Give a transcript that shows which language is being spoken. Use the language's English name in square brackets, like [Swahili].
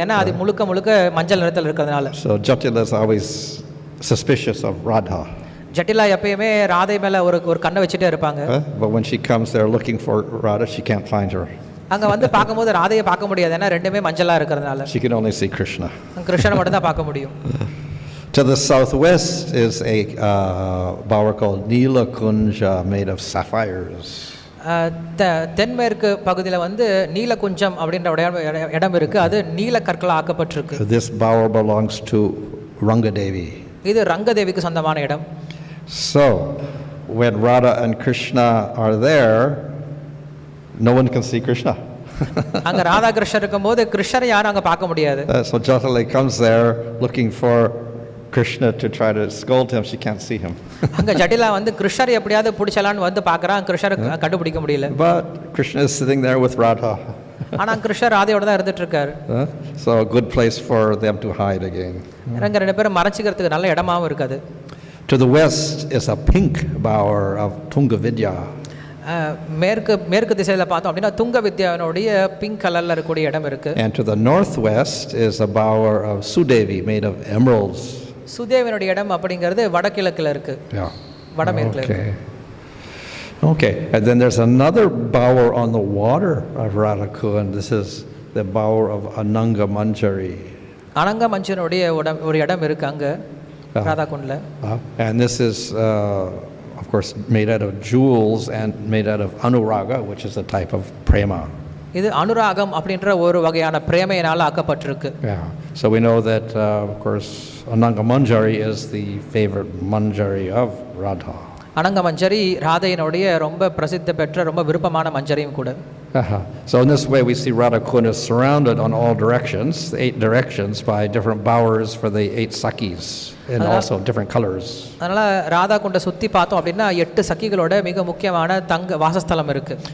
[Tamil] ஏன்னா அது முழுக்க மஞ்சள் நிறத்தில் இருக்கிறதுனால. [English] So Jatila is always suspicious of Radha. [Tamil] ஜட்டிலா எப்பயுமே ராதை மேலே ஒரு கண்ணை வச்சுட்டே இருப்பாங்க. [English] But when she comes there looking for Radha, she can't find her. [Tamil] அங்கே வந்து பார்க்கும்போது ராதையை பார்க்க முடியாது. ஏன்னா ரெண்டுமே மஞ்சளாக இருக்கிறதுனால. [English] She can only see Krishna. [Tamil] கிருஷ்ணனை மட்டும் தான் பார்க்க முடியும். [English] To the southwest is a bower called Neela Kunja made of sapphires. [Tamil] தென்மேற்கு பகுதியில் வந்து நீலகுஞ்சம் அப்படின்ற இடம் இருக்கு. அது நீல கற்களால் ஆக்கப்பட்டிருக்கு. [English] This bower belongs to Rangadevi. [Tamil] இது ரங்கதேவிக்கு சொந்தமான இடம். [English] So when Radha and Krishna are there, no one can see Krishna. [Tamil] அங்க ராதா கிருஷ்ணர் இருக்கும்போது கிருஷ்ணரை யாரும் அங்க பார்க்க முடியாது. [English] So Jatala comes there looking for Krishna to try to scold him. She can't see him. [Tamil] அங்க ஜட்டிலா வந்து கிருஷ்ணரை எப்படியாவது பிடிச்சலான்னு வந்து பார்க்கறான். கிருஷ்ணரை கண்டுபிடிக்க முடியல. [English] But Krishna is sitting there with Radha. [Tamil] ஆனா கிருஷ்ணர் ராதையோட தான் இருந்துட்டு இருக்காரு. [English] So a good place for them to hide again. [Tamil] ரெண்டு பேரும் மறைச்சிக்கிறதுக்கு நல்ல இடமாவும் இருக்காது. [English] To the west is a pink bower of Tungavidya. [Tamil] மேற்கு திசையில் பார்த்தோம் அப்படின்னா துங்க வித்யாவினுடைய பிங்க் கலரில் இருக்கக்கூடிய இடம் இருக்குது. [English] And to the northwest is a bower of Sudevi made of emeralds. [Tamil] சுதேவனுடைய இடம் அப்படிங்கிறது வடகிழக்கில் இருக்குது. [English] Yeah. [Tamil] வடமேற்கில் [English] Okay. Okay. And then there's another bower on the water of Radhakund. This is the bower of Ananga Manjari. [Tamil] அனங்க மஞ்சனுடைய ஒரு இடம் இருக்குது அங்கே ராதாகுண்டில். [English] And this is of course made out of jewels and made out of anuraga, which is a type of prema. [Tamil] இது அனுராகம் அப்படின்ற ஒரு வகையான பிரேமையினால் ஆக்கப்பட்டிருக்கு. [English] Yeah. So we know that of course Ananga Manjari is the favorite manjari of Radha. [Tamil] அனங்க மஞ்சரி ராதையினுடைய ரொம்ப பிரசித்தி பெற்ற ரொம்ப விருப்பமான மஞ்சரியும் கூட. [English] So in this way we see Radhakund is surrounded on all directions, the 8 directions, by different bowers for the 8 sakis and also different colors. [Tamil] அதனால ராதாகுண்ட சுத்தி பார்த்தோம் அப்படின்னா 8 சக்கிகளோட மிக முக்கியமான தங்க வாசஸ்தலம் இருக்கு.